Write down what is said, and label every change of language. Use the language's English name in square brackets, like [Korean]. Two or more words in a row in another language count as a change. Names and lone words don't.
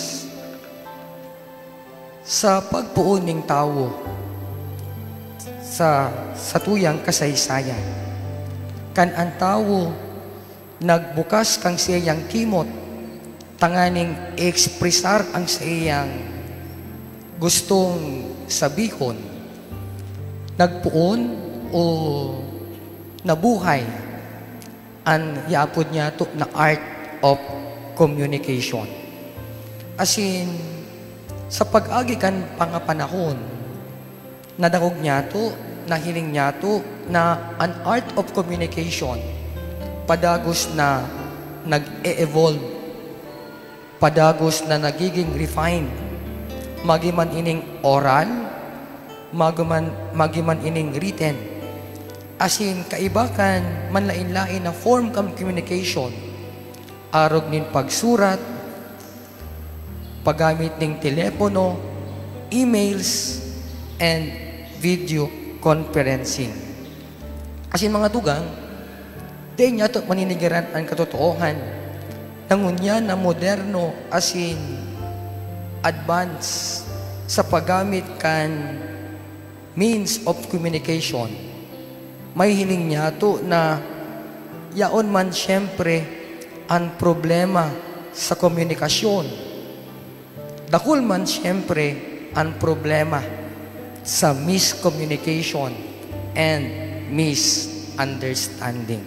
[Bikol] Sa pagpuon ng tao, sa tuyang kasaysayan, kan ang tao nagbukas kang siyang kimot, tanganing ekspresar ang siyang gustong sabihon, nagpuon o nabuhay ang yapod niya to na [English] art of communication. [Bikol] As in, sa pag-agi kan pangapanahon, nadangog niya to, nahiling niya to, na an [English] art of communication, [Bikol] padagos na nag-e-evolve, padagos na nagiging refined, magiman ining oral, magiman ining written. As in, kaibakan, manlain-lain na form kam communication, arog nin pagsurat, paggamit ng telepono, [English] emails, and video conferencing. [Bikol] As in, mga tugang, di niya ito maninigiran ang katotoohan. Nangunya na moderno, as in, advance sa paggamit kan [English] means of communication. [Bikol] May hiling niya to na yaon man siyempre ang problema sa komunikasyon. Dakul man siyempre ang problema sa [English] miscommunication and misunderstanding.